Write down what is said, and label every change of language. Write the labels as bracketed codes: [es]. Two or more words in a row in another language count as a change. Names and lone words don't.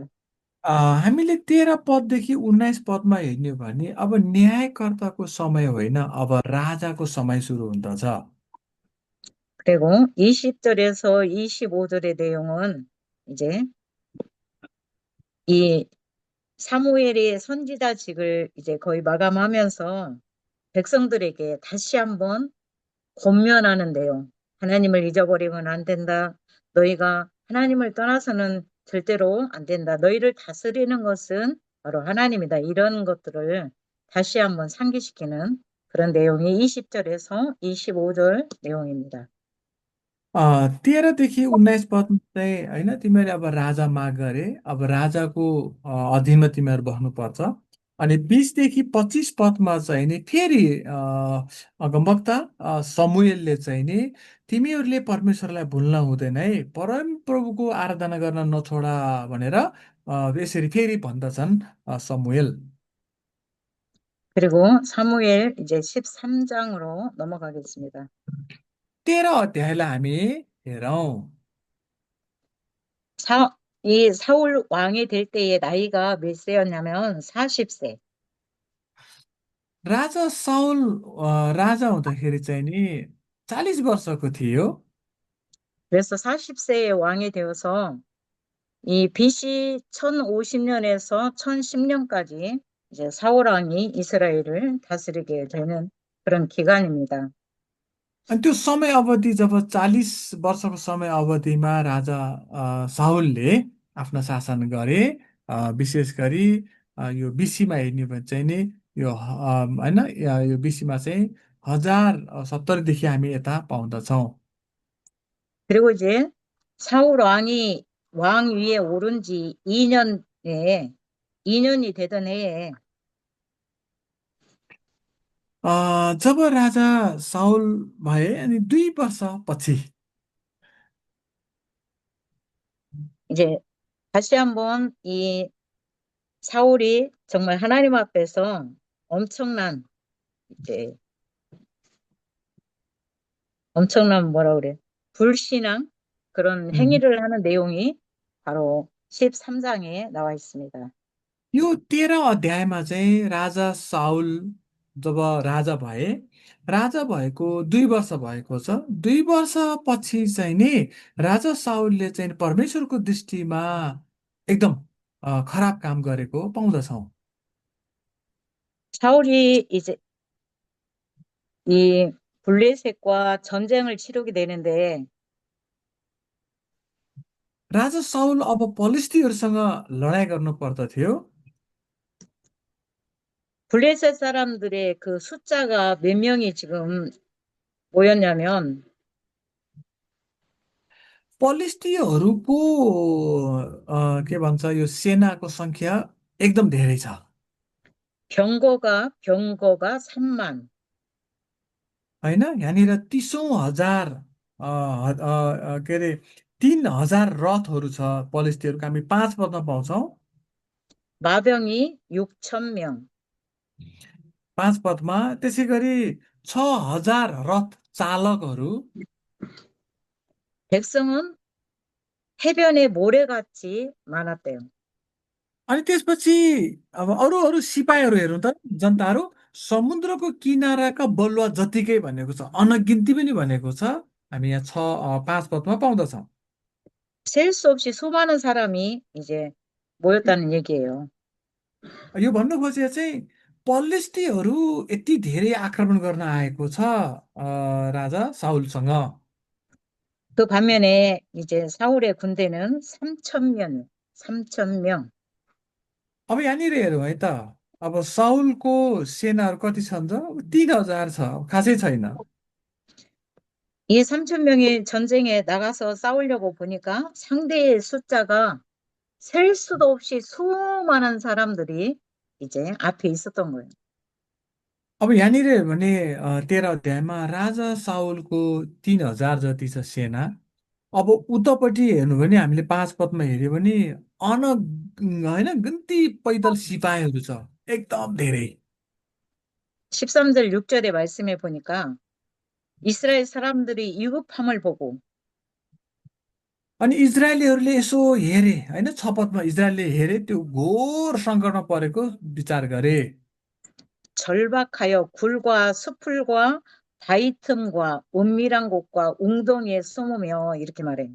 [ne] हामीले 13 पददेखि 19 पदमा हेर्ने हो भने अब न्यायकर्ताको समय होइन, अब राजाको समय सुरु हुँदछ। [ko] 그리고 20절에서 25절의 내용은 이제 이 사무엘이 선지자직을 이제 거의 마감하면서 백성들에게 다시 한번 권면하는 내용. 하나님을 잊어버리면 안 된다. 너희가 하나님을 떠나서는 절대로 안 된다. 너희를 다스리는 것은 바로 하나님이다. 이런 것들을 다시 한번 상기시키는 그런 내용이 20절에서 25절 내용입니다. [ne] 13 देखि 19 पदमा चाहिँ होइन तिमीहरूले अब राजा माग गरे अब राजाको अधीनमा तिमीहरू बस्नुपर्छ अनि 20 देखि 25 पदमा चाहिँ नि फेरि अगमवक्ता समुएलले चाहिँ नि तिमीहरूले परमेश्वरलाई भुल्न हुँदैन है परम प्रभुको आराधना गर्न नछोडा भनेर यसरी फेरि भन्दछन् समुएल [ko] 그리고 사무엘 이제 13장으로 넘어가겠습니다. [ne] 13 अध्यायलाई हामी हेरौँ [ko] 이 사울 왕이 될 때의 나이가 몇 세였냐면 40세. [ne] राजा साउल राजा हुँदाखेरि चाहिँ नि 40 वर्षको थियो [ko] 그래서 40세의 왕이 되어서 이 BC 1050년에서 1010년까지 이제 사울 왕이 이스라엘을 다스리게 되는 그런 기간입니다. [ne] अनि त्यो समय अवधि जब 40 वर्षको समय अवधिमा राजा साउलले आफ्नो शासन गरे विशेष गरी यो बिसीमा हेर्ने भने चाहिँ नि यो होइन यो बिसीमा चाहिँ 1070देखि हामी यता पाउँदछौँ [ko] 그리고 이제 사울 왕이 왕 위에 오른 지 2년에 2년이 되던 해에 [ne] जब राजा साउल भए अनि 2 वर्षपछि [ko] 이제 다시 한번 이 사울이 정말 하나님 앞에서 엄청난 이제 엄청난 뭐라 그래 불신앙 그런 행위를 하는 내용이 바로 13장에 나와 있습니다. [ne] यो 13 अध्यायमा चाहिँ राजा साउल जब राजा भएको 2 वर्ष भएको छ 2 वर्षपछि चाहिँ नि राजा साउलले चाहिँ परमेश्वरको दृष्टिमा एकदम खराब काम गरेको पाउँदछौँ [ko] 사울이 이제 이 블레셋과 전쟁을 치르게 되는데 [ne] राजा साउल अब पलिस्तीहरूसँग लडाइँ गर्नु पर्दथ्यो [ko] 블레셋 사람들의 그 숫자가 몇 명이 지금 모였냐면 [ne] पलिस्तीहरूको के भन्छ यो सेनाको सङ्ख्या एकदम धेरै छ [ko] 병거가 3만, [ne] होइन यहाँनिर 30,000 के अरे 3,000 रथहरू छ पलिस्तीहरूको हामी 5 पदमा पाउँछौँ [ko] 마병이 6천 명, [ne] 5 पदमा त्यसै गरी 6,000 रथ चालकहरू [ko] 백성은 해변에 모래같이 많았대요. [ne] अनि त्यसपछि अब अरू अरू सिपाहीहरू हेरौँ त जनताहरू समुद्रको किनाराका बलुवा जतिकै भनेको छ अनगिन्ती पनि भनेको छ हामी यहाँ 5 पदमा पाउँदछौँ [ko] 셀 수 없이 수많은 사람이 इ제 모였다는 얘기예요. [ne] यो भन्नु खोजेको चाहिँ पलिस्तीहरू यति धेरै आक्रमण गर्न आएको छ राजा साउलसँग [ko] 그 반면에 이제 사울의 군대는 3천 명, 3천 명. [ne] अब यहाँनिर हेरौँ है त अब साउलको सेनाहरू कति छन् त 3,000 छ खासै छैन [ko] 이 3천 명이 전쟁에 나가서 싸우려고 보니까 상대의 숫자가 셀 수도 없이 수많은 사람들이 이제 앞에 있었던 거예요. [ne] अब यहाँनिर हेऱ्यो भने 13 अध्यायमा राजा साउलको 3,000 जति छ सेना अब उतापट्टि हेर्नु भने हामीले 5 पदमा हेऱ्यो भने होइन गन्ती पैदल सिपाहीहरू छ एकदम धेरै [ko] 13절 6절의 말씀에 보니까 이스라엘 사람들이 위급함을 보고 [ne] अनि इजरायलीहरूले यसो हेरे होइन 6 पदमा इजरायलले हेरे त्यो घोर सङ्कटमा परेको विचार गरे [ko] 절박하여 굴과 수풀과 바위 틈과 은밀한 곳과 웅덩이에 숨으며 이렇게 말해요.